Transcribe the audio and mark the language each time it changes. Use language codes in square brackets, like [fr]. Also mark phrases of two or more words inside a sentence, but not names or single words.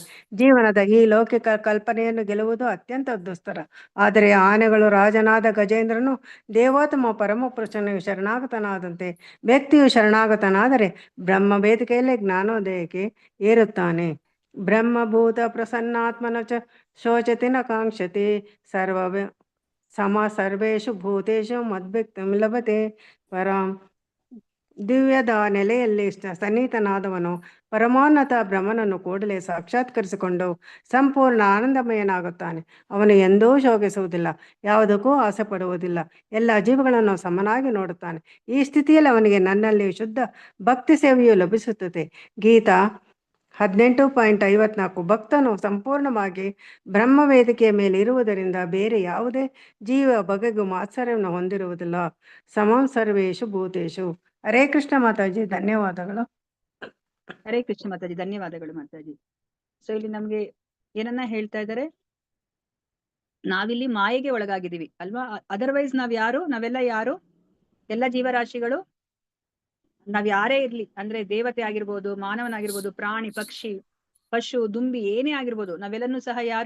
[kn] ಜೀವನದ ಈ ಲೌಕಿಕ ಕಲ್ಪನೆಯನ್ನು ಗೆಲ್ಲುವುದು ಅತ್ಯಂತ ದುಸ್ತರ. ಆದರೆ ಆನೆಗಳು ರಾಜನಾದ ಗಜೇಂದ್ರನು ದೇವೋತ್ತಮ ಪರಮಪುರುಷನಿಗೆ ಶರಣಾಗತನಾದಂತೆ ವ್ಯಕ್ತಿಯು ಶರಣಾಗತನಾದರೆ ಬ್ರಹ್ಮ ವೇದಿಕೆಯಲ್ಲಿ ಜ್ಞಾನೋದಯಕ್ಕೆ ಏರುತ್ತಾನೆ. [sa] ಬ್ರಹ್ಮಭೂತ ಪ್ರಸನ್ನಾತ್ಮನ ಚ ಶೋಚತಿ ನ ಕಾಂಕ್ಷತಿ ಸರ್ವೇಷು ಭೂತೇಷು ಮದ್ಭಕ್ತಿಂ ಲಭತೆ ಪರಾಂ. [kn] ದಿವ್ಯದ ನೆಲೆಯಲ್ಲಿ ಸನ್ನಿಹಿತನಾದವನು ಪರಮೋನ್ನತ ಬ್ರಹ್ಮನನ್ನು ಕೂಡಲೇ ಸಾಕ್ಷಾತ್ಕರಿಸಿಕೊಂಡು ಸಂಪೂರ್ಣ ಆನಂದಮಯನಾಗುತ್ತಾನೆ. ಅವನು ಎಂದೂ ಶೋಕಿಸುವುದಿಲ್ಲ, ಯಾವುದಕ್ಕೂ ಆಸೆ ಪಡುವುದಿಲ್ಲ, ಎಲ್ಲ ಜೀವಗಳನ್ನು ಸಮನಾಗಿ ನೋಡುತ್ತಾನೆ. ಈ ಸ್ಥಿತಿಯಲ್ಲಿ ಅವನಿಗೆ ನನ್ನಲ್ಲಿ ಶುದ್ಧ ಭಕ್ತಿ ಸೇವೆಯು ಲಭಿಸುತ್ತದೆ. ಗೀತಾ 18.54. ಭಕ್ತನು ಸಂಪೂರ್ಣವಾಗಿ ಬ್ರಹ್ಮ ವೇದಿಕೆಯ ಮೇಲೆ ಇರುವುದರಿಂದ ಬೇರೆ ಯಾವುದೇ ಜೀವ ಬಗೆಗೂ ಮಾತ್ಸರ್ಯವನ್ನು ಹೊಂದಿರುವುದಿಲ್ಲ. [sa] ಸಮಂ ಸರ್ವೇಷು ಭೂತೇಷು. [kn] ಹರೇ ಕೃಷ್ಣ ಮಾತಾಜಿ, ಧನ್ಯವಾದಗಳು. ಹರೇ ಕೃಷ್ಣ ಮಾತಾಜಿ, ಧನ್ಯವಾದಗಳು ಮಾತಾಜಿ. ಸೊ ಇಲ್ಲಿ ನಮ್ಗೆ ಏನನ್ನ ಹೇಳ್ತಾ ಇದ್ದಾರೆ, ನಾವಿಲ್ಲಿ ಮಾಯೆಗೆ ಒಳಗಾಗಿದ್ದೀವಿ ಅಲ್ವಾ? ಅದರ್ವೈಸ್ ನಾವೆಲ್ಲ ಯಾರು? ಎಲ್ಲ ಜೀವರಾಶಿಗಳು ನಾವ್ ಯಾರೇ ಇರ್ಲಿ, ಅಂದ್ರೆ ದೇವತೆ ಆಗಿರ್ಬೋದು, ಮಾನವನಾಗಿರ್ಬೋದು, ಪ್ರಾಣಿ, ಪಕ್ಷಿ, ಪಶು, ದುಂಬಿ, ಏನೇ ಆಗಿರ್ಬೋದು, ನಾವೆಲ್ಲನೂ ಸಹ ಯಾರು?